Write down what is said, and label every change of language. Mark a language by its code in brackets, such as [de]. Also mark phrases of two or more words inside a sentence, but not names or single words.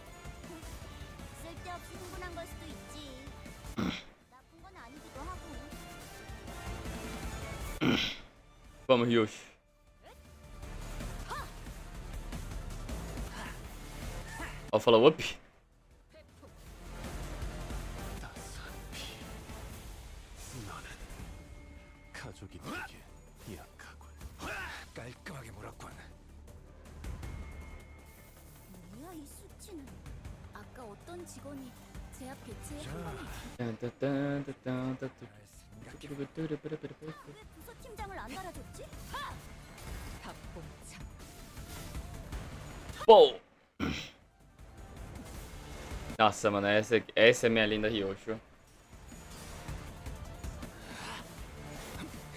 [ko] 쓸데없이 흥분한 걸 수도 있지. 나쁜 건 아니기도 하고. [pt] Vamos, Ryoshu. Ó, o follow-up. [ko] 너는 가족이 되게 약하군. 깔끔하게 물었군. 뭐야 이 수치는. 아까 어떤 직원이 제압 개체에 자. 한 번에 잘 생각해. 왜 부서팀장을 안 달아줬지? 답봉창. [pt] Pô! Nossa, mano, essa é minha linda Ryoshu.